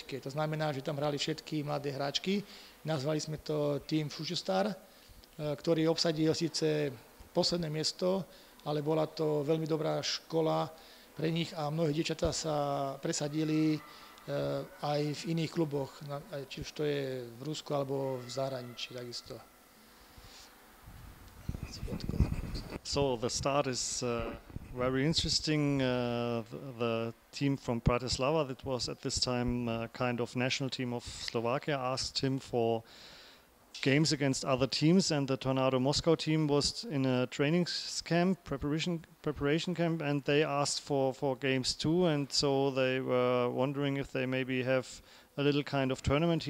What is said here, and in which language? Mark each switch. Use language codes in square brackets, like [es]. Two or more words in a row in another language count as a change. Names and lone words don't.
[sk] To znamená, že tam hrali všetky mladé hráčky. Nazvali sme to tým Future Star, ktorý obsadil síce posledné miesto, ale bola to veľmi dobrá škola pre nich a mnohé dievčatá sa presadili aj v iných kluboch, či už to je v Rusku alebo v zahraničí takisto. [en] So the start is very interesting. The team from Bratislava, that was at this time kind of national team of Slovakia, asked him for games against other teams, and the Tornado Moscow team was in a training camp, preparation camp, and they asked for games too, and so they were wondering if they maybe have a little kind of tournament.